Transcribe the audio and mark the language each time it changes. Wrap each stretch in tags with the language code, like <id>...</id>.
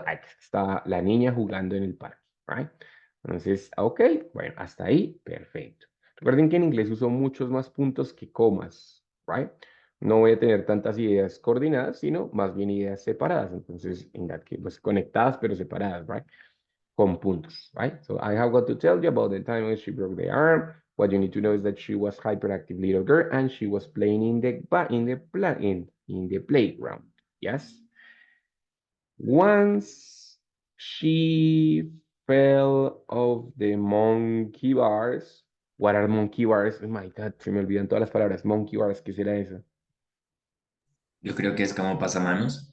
<es>Ah, que estaba la niña jugando en el parque, right? Entonces, ok, bueno, hasta ahí, perfecto. Recuerden que en inglés uso muchos más puntos que comas, right? No voy a tener tantas ideas coordinadas, sino más bien ideas separadas. Entonces, en</es> <en>that case,</en> <es>pues conectadas pero separadas, right? Con puntos, right?</es> <en>So I have got to tell you about the time when she broke the arm. What you need to know is that she was hyperactive little girl and she was playing in the playground. Yes. Once she fell off the monkey bars. What are monkey bars?</en> <es>Oh my God, se me olvidan todas las palabras. Monkey bars, ¿qué será eso? Yo creo que es como pasamanos.</es>